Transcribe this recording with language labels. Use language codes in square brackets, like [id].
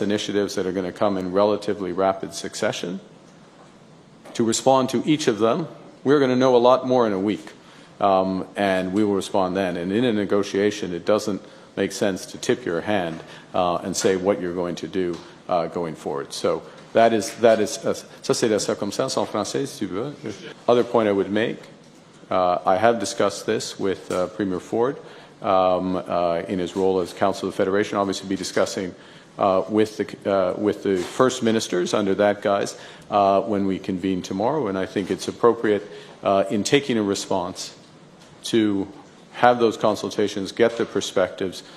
[en] initiatives that are going to come in relatively rapid succession to respond to each of them. We're going to know a lot more in a week, and we will respond then. And in a negotiation, it doesn't make sense to tip your hand and say what you're going to do going forward. So that is [fr] ça c'est la circonstance en français, si tu veux. [en] Other point I would make, I have discussed this with Premier Ford in his role as Council of the Federation. Obviously, be discussing with the First Ministers under that guise when we convene tomorrow, and I think it's appropriate in taking a response to have those consultations, get the perspectives.